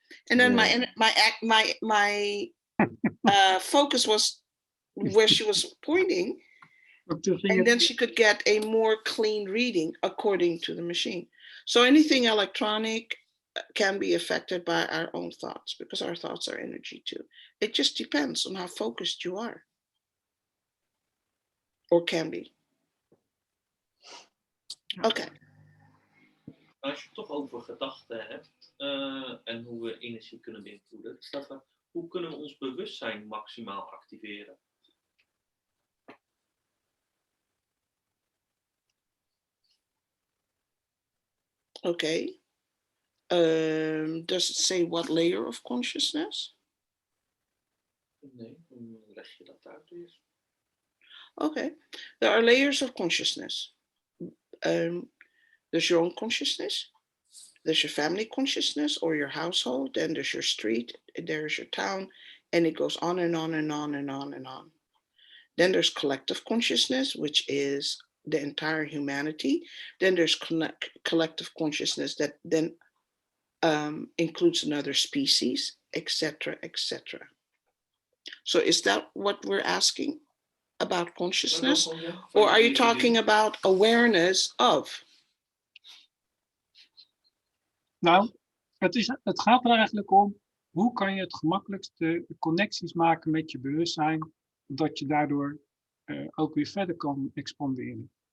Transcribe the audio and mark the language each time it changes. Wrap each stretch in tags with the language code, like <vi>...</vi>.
<en>And then my focus was where she was pointing, and then she could get a more clean reading according to the machine. So anything electronic can be affected by our own thoughts, because our thoughts are energy too. It just depends on how focused you are, or can be. Okay.</en> <nl>Als je het toch over gedachten hebt en hoe we energie kunnen beïnvloeden, staat er, hoe kunnen we ons bewustzijn maximaal activeren?</nl> <en>Okay. Does it say what layer of consciousness?</en> <nl>Nee, hoe leg je dat uit eerst?</nl> <en>Okay. There are layers of consciousness. There's your own consciousness. There's your family consciousness or your household. Then there's your street. There's your town. And it goes on and on and on and on and on. Then there's collective consciousness, which is the entire humanity. Then there's collective consciousness that then includes another species, etc., etc. So is that what we're asking about consciousness? Or are you talking about awareness of?</en> <nl>Nou, het gaat er eigenlijk om, hoe kan je het gemakkelijkste connecties maken met je bewustzijn, dat je daardoor ook weer verder kan expanderen.</nl>